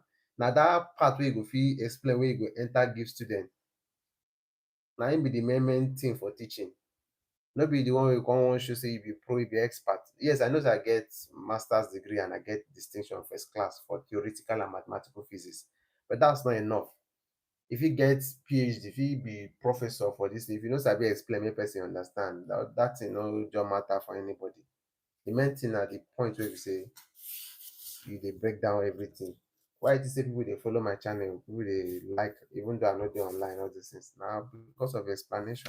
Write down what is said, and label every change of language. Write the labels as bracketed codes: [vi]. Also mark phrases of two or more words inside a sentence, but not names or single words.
[pcm] Now that part where you go fit explain, where you go enter give student, na im be the main thing for teaching. No be the one wey you come wan show say you be pro, you be expert. Yes, I know say I get master's degree and I get distinction first class for theoretical and mathematical physics, but that's not enough. If you get PhD, if you be professor for this, if you no sabi explain make person understand, that thing no just matter for anybody. The main thing na the point wey be say you dey break down everything. Why it is say people dey follow my channel, people dey like, even though I no dey online, all these things na because of explanation.